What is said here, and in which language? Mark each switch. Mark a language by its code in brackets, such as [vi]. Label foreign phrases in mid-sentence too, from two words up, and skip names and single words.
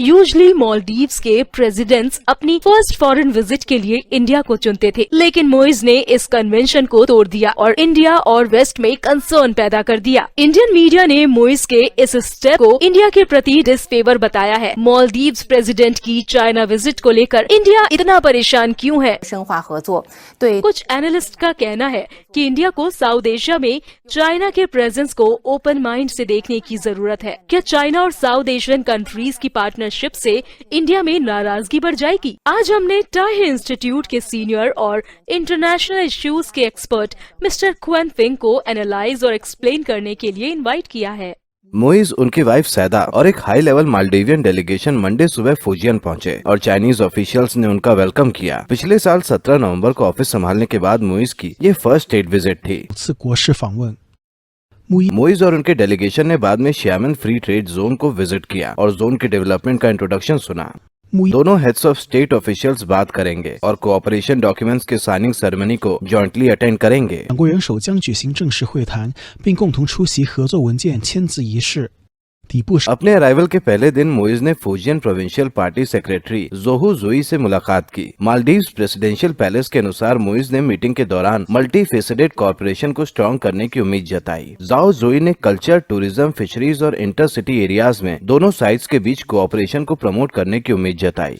[hi] यूजुअली मालदीव्स के प्रेसिडेंट्स अपनी [en] first foreign visit [hi] के लिए इंडिया को चुनते थे, लेकिन मुइज ने इस कन्वेंशन को तोड़ दिया और इंडिया और वेस्ट में कंसर्न पैदा कर दिया। [en] Indian media [hi] ने मुइज के इस स्टेप को इंडिया के प्रति डिसफेवर बताया है। मालदीव्स प्रेसिडेंट की चाइना विजिट को लेकर इंडिया इतना परेशान क्यों है? [zh] 深化合作，对 [hi] कुछ एनालिस्ट का कहना है कि इंडिया को साउथ एशिया में चाइना के प्रेजेंस को [en] open mind [hi] से देखने की जरूरत है। क्या चाइना और [en] South Asian countries [hi] की पार्टनरशिप से इंडिया में नाराजगी बढ़ जाएगी? आज हमने टाई इंस्टीट्यूट के सीनियर और [en] international issues [hi] के [en] expert Mister [hi] क्वेन फिंग को एनालाइज और एक्सप्लेन करने के लिए इन्वाइट किया है। मुइज, उनकी वाइफ सैदा और एक [en] high level Maldivian delegation Monday [hi] सुबह फुजियन पहुंचे और [en] Chinese officials [hi] ने उनका वेलकम किया। पिछले साल 17 नवंबर को ऑफिस संभालने के बाद मुइज की ये [en] first state visit [hi] थी। [zh] 次国事访问。 [hi] मुइज और उनके डेलीगेशन ने बाद में शियामेन फ्री ट्रेड जोन को विजिट किया और जोन के डेवलपमेंट का इंट्रोडक्शन सुना। दोनों [en] heads of state officials [hi] बात करेंगे और [en] cooperation documents [hi] के [en] signing ceremony [hi] को [en] jointly attend [hi] करेंगे। [zh] 两国元首将举行正式会谈，并共同出席合作文件签字仪式。底部 [hi] अपने अराइवल के पहले दिन मुइज ने फुजियन [en] provincial party secretary [hi] जोहू जुई से मुलाकात की। मालदीव्स प्रेसिडेंशियल पैलेस के अनुसार मुइज ने मीटिंग के दौरान [en] multi faceted corporation [hi] को स्ट्रॉन्ग करने की उम्मीद जताई। जाओ जुई ने कल्चर, टूरिज्म, फिशरीज और [en] intercity areas [hi] में दोनों साइड्स के बीच कोऑपरेशन को प्रमोट करने की उम्मीद जताई।